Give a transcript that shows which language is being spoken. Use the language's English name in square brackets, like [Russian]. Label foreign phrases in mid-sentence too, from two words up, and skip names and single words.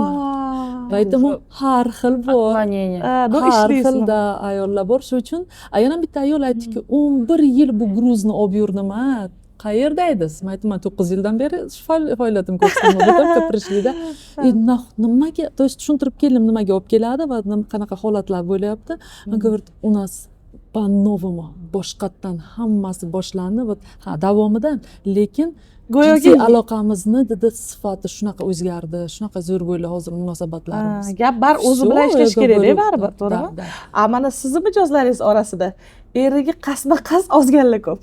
[Uzbek] Aytaman, har xil bor. Har xilda ayollar bor. Shuning uchun yana bitta ayol aytdiki, 11 yil bu gruzni olib yurdim a. Qayerda edingiz? Men aytaman, 9 yildan beri faoliyatim ko'rsatdim bitta ko'pirishlikda. Nimaga, [Russian] то есть [Uzbek] tushuntirib keldim nimaga olib keladi va qanaqa holatlar bo'lyapti. [Russian] Men говорит, у нас по-новому, [Uzbek] boshqatdan hammasi boshlandi. Ha, davomidan, lekin jinsiy aloqamizni dedi sifati shunaqa o'zgardi, shunaqa zo'r bo'ldi hozir munosabatlarimiz. Gap bar o'zi bilan ishlash kerak-da baribir, to'g'rimi? Mana sizni mijozlaringiz orasida eriga qasma-qas ozganlar ko'p.